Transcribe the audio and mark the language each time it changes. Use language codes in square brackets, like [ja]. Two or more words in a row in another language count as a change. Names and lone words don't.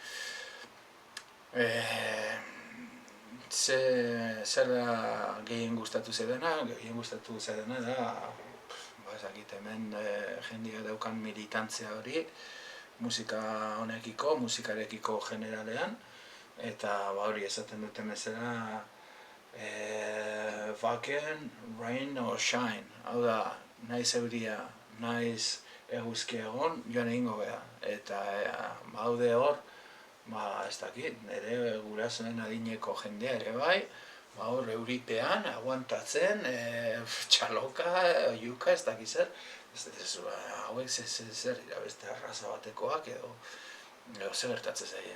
[eu] Zer da gehien gustatu zedena? Gehien gustatu zedena da, ezakit hemen jendia daukan militantzia hori, musika honekiko, musikarekiko generalean, eta hori esaten duten bezala, Wacken, [en] rain or shine, [eu] hau da, naiz euria, naiz eguzki egon, joan egingo beha, eta haude hor, ez dakit, nire gurasoen adineko jendea ere bai, hor euripean, aguantatzen, txaloka, oiuka, ez dakit zer, hauek zer dira beste arraza batekoak edo zer gertatzen zaie.